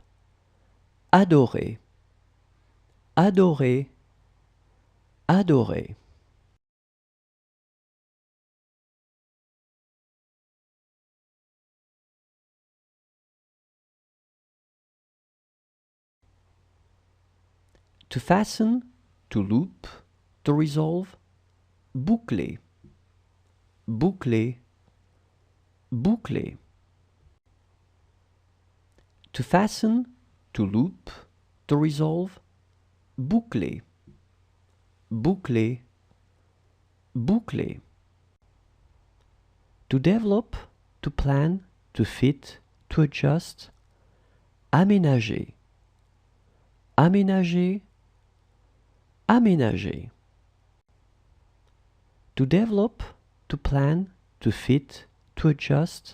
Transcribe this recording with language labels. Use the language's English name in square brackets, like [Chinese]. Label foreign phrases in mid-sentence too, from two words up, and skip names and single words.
[French] Adorer, adorer, adorer. [English] To fasten, to loop, to resolve. [French] Boucler, boucler, boucler. [English] To fasten, to loop, to resolve. [French] Boucler, boucler, boucler. [English] To develop, to plan, to fit, to adjust. [French] Aménager, aménager, aménager. [English] To develop, to plan, to fit, to adjust.